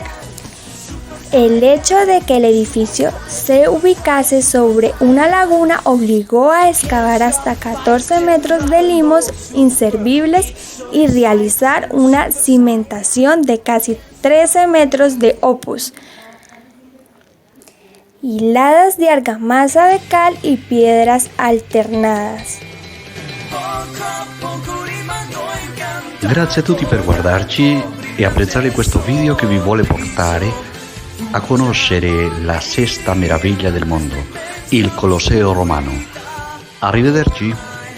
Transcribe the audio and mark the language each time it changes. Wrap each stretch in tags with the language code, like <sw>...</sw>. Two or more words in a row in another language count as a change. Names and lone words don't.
<es>El hecho de que el edificio se ubicase sobre una laguna obligó a excavar hasta 14 metros de limos inservibles y realizar una cimentación de casi 13 metros de opus, hiladas de argamasa de cal y piedras alternadas.</es> <it>Grazie a tutti per guardarci e apprezzare questo video che vi vuole portare a conoscere la sesta meraviglia del mondo, il Colosseo romano. Arrivederci!</it>